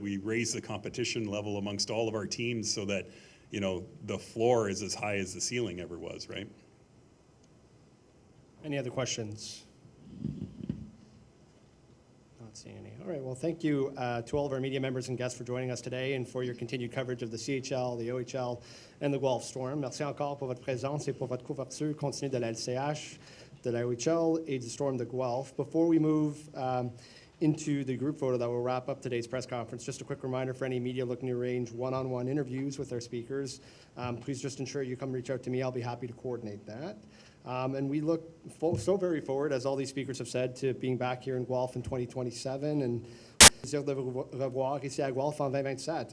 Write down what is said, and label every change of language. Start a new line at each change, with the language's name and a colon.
English: We raise the competition level amongst all of our teams so that the floor is as high as the ceiling ever was, right? Any other questions? Not seeing any. All right, well, thank you to all of our media members and guests for joining us today and for your continued coverage of the CHL, the OHL, and the Guelph Storm.
French: Merci encore pour votre présence et pour votre couverture continue de la LCH, de la OHL, et du Storm de Guelph.
English: Before we move into the group photo that will wrap up today's press conference, just a quick reminder for any media looking to arrange one-on-one interviews with our speakers, please just ensure you come reach out to me. I'll be happy to coordinate that. And we look so very forward, as all these speakers have said, to being back here in Guelph in 2027, and
French: plaisir de vous revoir ici à Guelph en 2027.